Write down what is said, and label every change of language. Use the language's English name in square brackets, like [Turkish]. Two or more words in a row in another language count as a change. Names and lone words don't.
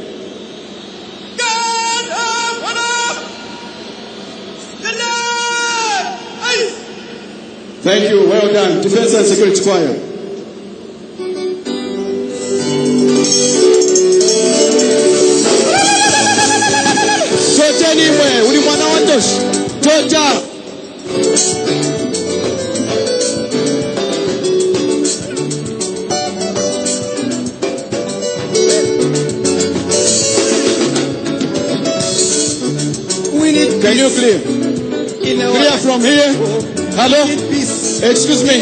[English] Thank you. Well done. Defense and Security Choir. [Nyanja] Chocha anyway. Uli mwana wandoshi. Chocha. [English] Can you clear? Clear from here. Hello? Excuse me.